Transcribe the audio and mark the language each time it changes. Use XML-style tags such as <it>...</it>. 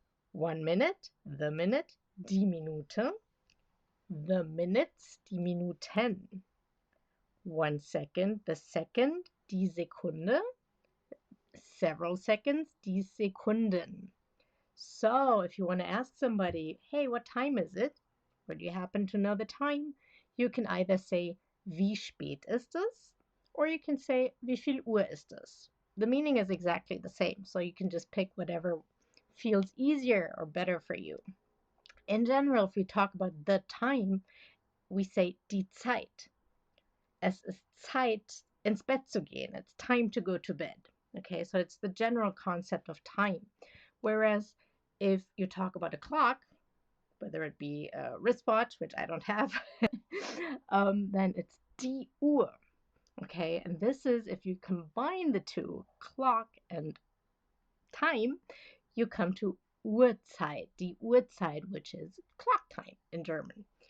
<en>1 minute, the minute, die Minute. The minutes, die Minuten. 1 second, the second, die Sekunde. Several seconds, die Sekunden. So if you want to ask somebody, hey, what time is it? Or do you happen to know the time? You can either say,</en> <de>wie spät ist es?</de> <en>Or you can say,</en> <de>wie viel Uhr ist es?</de> <en>The meaning is exactly the same, so you can just pick whatever feels easier or better for you. In general, if we talk about the time, we say die Zeit.</en> <de>Es ist Zeit, ins Bett zu gehen.</de> <en>It's time to go to bed. Okay, so it's the general concept of time. Whereas if you talk about a clock, whether it be a wristwatch, which I don't have, then it's die Uhr. Okay, and this is if you combine the two, clock and time, you come to Uhrzeit, die Uhrzeit, which is clock time in German.</en>